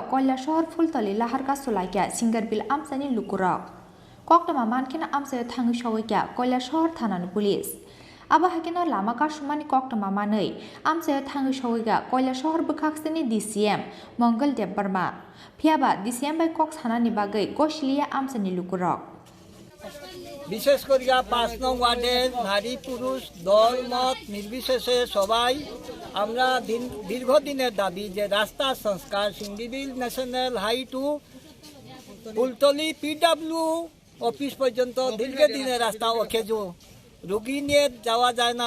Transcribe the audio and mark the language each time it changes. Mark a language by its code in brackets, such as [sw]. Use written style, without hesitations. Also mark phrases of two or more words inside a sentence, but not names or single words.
[trp] कयला शहर फुलतली लाहार कासलाया सिंगारबिल आमसानि लुकुरक कक्टमा मानखेना आमसायो थांगि सगैया कयला शहर थानानि पुलिस आबा हाइकेना लामा कासुमानि कक्टमा मानै आमसायो थांगि सगैया कयला शहर बोखाक्सनि DCM मंगल देब बर्मा फियाबा DCM बाय कक्स हानानि बागै गसलिया आमसानि लुकुरक [bn] বিশেষ করিয়া ৫ নং ওয়ার্ডের নারী পুরুষ দল মত নির্বিশেষে সবাই আমরা দীর্ঘদিনের দাবি যে রাস্তা সংস্কার সিঙ্গিবিল [en] national high to [bn] ফুলতলি PW অফিস পর্যন্ত দীর্ঘদিনের রাস্তা অকেজো রোগী নিয়ে যাওয়া যায় না